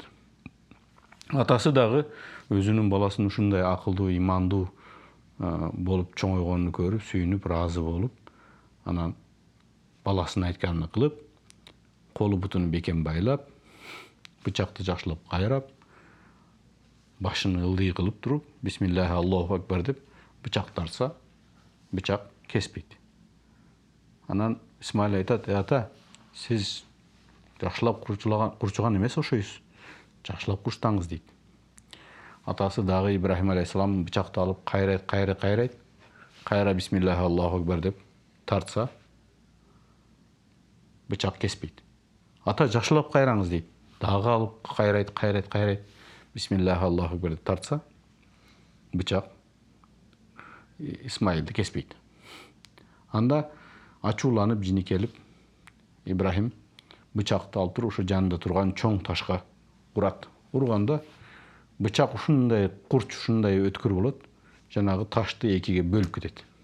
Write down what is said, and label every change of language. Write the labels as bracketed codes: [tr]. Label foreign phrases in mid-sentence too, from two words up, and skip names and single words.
[ky] Атасы дагы өзүнүн баласынын ушундай акылдуу, имандуу болуп чоңойгонун көрүп, сүйүнүп, ыраазы болуп, анан баласынын айтканын кылып, колу бутуну бекем байлап, бычакты жакшылап кайрап, башын ылдый кылып туруп, [ar] بسم الله الله أكبر [ky] деп бычак тартса, бычак кеспейт. Анан Исмаил айтат, ата, сиз жакшылап курчуган эмес ошойсуз, жакшылап курчтаңыз дейт. Атасы дагы Ибрахим алейхиссалам бычакты алып кайрайт, кайра [ar] بسم الله الله أكبر [ky] деп тартса, бычак кеспейт. Ата, жакшылап кайраңыз дейт. Дагы алып кайрайт, [ar] بسم الله الله أكبر [ky] деп тартса, бычак Исмаилди кеспейт. Анда ачууланып, жинекелип, Ибрахим бычакты алып туруп, ошо жанында турган чоң ташка урат. Урганда бычак ушундай курч, ушундай өткүр болот, жанагы ташты экиге бөлүп кетет.